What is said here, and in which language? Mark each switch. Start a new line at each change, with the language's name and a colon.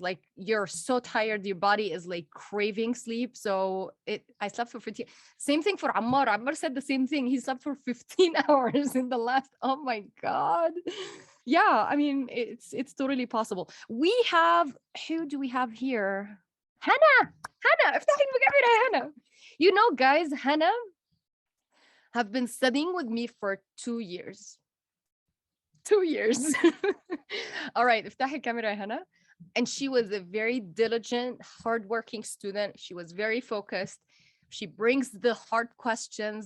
English: Like, you're so tired, your body is like craving sleep. So I slept for 15. Same thing for Ammar said the same thing. He slept for 15 hours in the last. Oh my God. Yeah, I mean, it's totally possible. We have, who do we have here?
Arabic: Hannah, افتحي المكاميرا يا Hannah.
English: You know, guys, Hannah have been studying with me for 2 years. 2 years. All right,
Arabic: افتحي الكاميرا يا
English: Hannah. And she was a very diligent, hardworking student. She was very focused. She brings the hard questions.